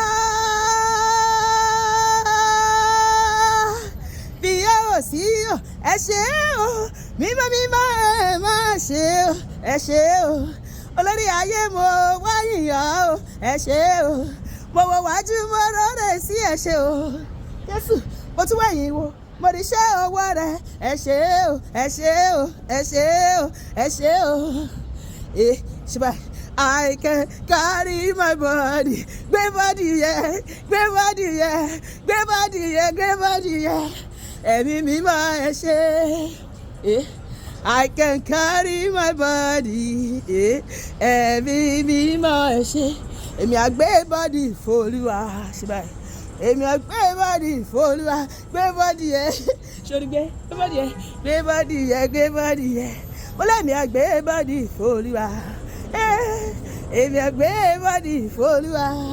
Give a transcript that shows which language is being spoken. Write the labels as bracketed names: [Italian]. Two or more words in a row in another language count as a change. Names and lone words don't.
[Yoruba] bí yóò sí o ẹ ṣé o mímọ́ ẹ máa ṣe o ẹ ṣé o olórí ayé mo wáyìyàn o ẹ ṣé o mo wọ wájú mo rọrẹ sí ẹ ṣé o Jésù mo tún wẹ̀yìn wo mo rí iṣẹ́ ọwọ́ rẹ ẹ ṣé o ẹ ṣé o ẹ ṣé o ẹ ṣé o ṣùgbọ́n [English] I can carry my body [Yoruba] gbé body yẹ ẹ̀mí mímọ́ ẹ ṣé. [English] I can carry my body [Yoruba] ẹ̀mí mímọ́ ẹ ṣé èmi àgbé body f'Olúwa ṣe báyìí èmi àgbé bọ́dì f'Olúwa gbé bọ́dì yẹ sórí gbé bọ́dì yẹ gbé bọ́dì yẹ gbé bọ́dì yẹ mo lẹ́mi àgbé bọ́dì f'Olúwa èmi àgbé bọ́dì f'Olúwa